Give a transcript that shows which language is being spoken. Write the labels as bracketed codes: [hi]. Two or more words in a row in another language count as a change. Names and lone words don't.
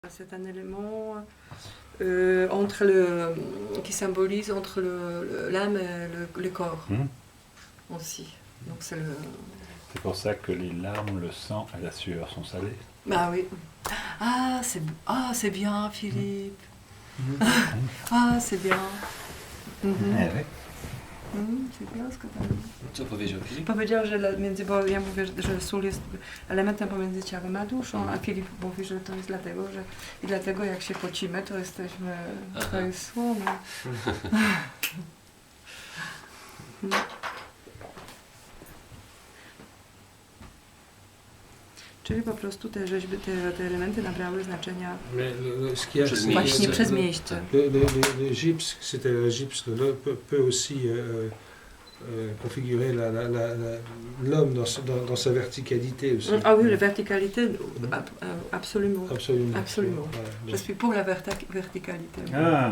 [fr] C'est un élément qui symbolise entre l'âme et le corps aussi. Donc c'est pour ça que les larmes, le sang et la sueur sont salés. Bah oui. C'est bien, Philippe. Ah, c'est bien. C'est bien ce que to [pl] Co powiedział Filip? Powiedział, że bo ja mówię, że sól jest elementem pomiędzy ciałem a duszą, a Filip mówi, że to jest dlatego jak się pocimy, to jesteśmy, to jest słona. Czyli po prostu te rzeźby, te elementy nabrały znaczenia właśnie przez miejsce. [fr] Le gypse, c'est un gypse peut aussi configurer l'homme dans sa verticalité aussi. Ah oui, la verticalité, absolument. Absolument. Je suis pour la verticalité. Ah.